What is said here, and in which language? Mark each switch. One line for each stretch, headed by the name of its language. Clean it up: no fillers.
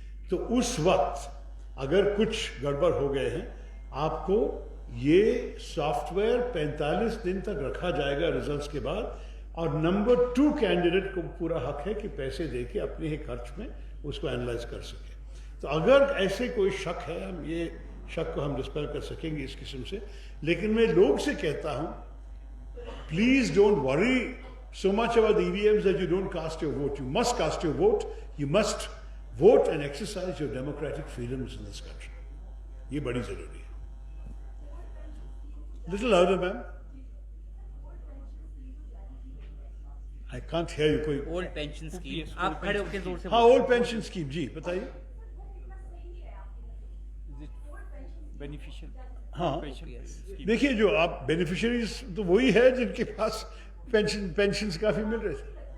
Hindi: तो उस वक्त अगर कुछ गड़बड़ हो गए हैं, आपको ये सॉफ्टवेयर 45 दिन तक रखा जाएगा रिजल्ट्स के बाद, और नंबर 2 कैंडिडेट को पूरा हक है कि पैसे देके अपने ही खर्च में उसको एनालाइज कर सके। तो अगर ऐसे कोई शक है, हम ये शक को हम डिस्पेल कर सकेंगे इस किस्म से। लेकिन मैं लोग से कहता हूँ,
English: Please don't worry so much about the EVMs that you don't cast your vote. You must cast your vote. You must vote and exercise your democratic freedoms in this country.
Hindi: ये बड़ी जरूरी है।
English: Little louder, ma'am. I can't hear you. कोई
Hindi: old pension scheme, आप खड़े होकर जोर से हाँ, ओल्ड पेंशन स्कीम, जी बताइए।
English: beneficial
Hindi: हाँ, पेंशन देखिए जो आप बेनिफिशियरीज तो वही है जिनके पास पेंशन काफी मिल रहे थे।